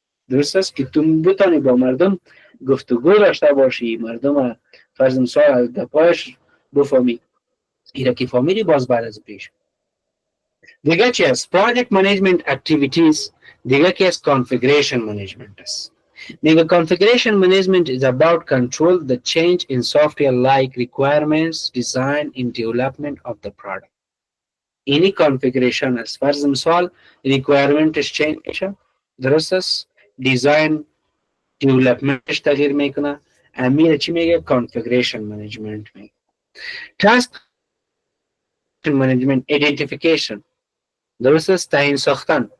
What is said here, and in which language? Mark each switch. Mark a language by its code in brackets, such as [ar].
[fa] درست است که تو بتانی با مردم گفتگو داشته باشی، مردم فرض مثال گپایش بفهمی. اینا که فهمیدی باز بعد از پیش. دیگه چی است؟ پروژکت منیجمنت اکتیویتیز. دیگه کی است؟ کانفیگریشن منیجمنت است. [en] The configuration management is about control the change in software like requirements, design in development of the product. [fa] اینی کانفیگریشن است. فرض مثال requirementش چینج میشه، درست است، دیزاین دیولپمنتش تغییر میکنه، امیر چی میگه؟ کانفیگریشن منیجمنت میگه. تاسک منیجمنت ایدنتیفیکیشن، درست است، تعیین ساختن.